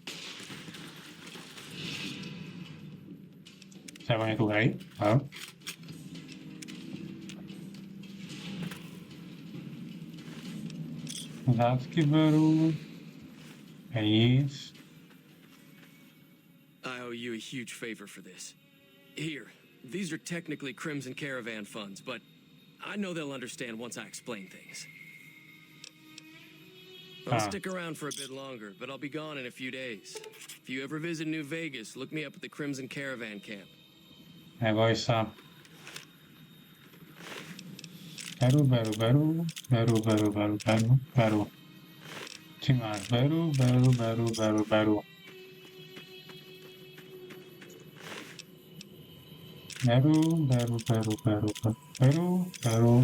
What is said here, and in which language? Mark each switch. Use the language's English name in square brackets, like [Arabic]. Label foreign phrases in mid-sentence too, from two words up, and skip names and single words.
[Czech] Třeba je tu hej, jo? Zátky beru. Nic. [English] I owe you a huge favor for this. Here, these are technically Crimson Caravan funds, but I know they'll understand once I explain things. I'll stick around for a bit longer, but I'll be gone in a few days. If you ever visit New Vegas, look me up at the Crimson Caravan camp. [Czech] Neboj se. Beru. Ty máš beru. Beru.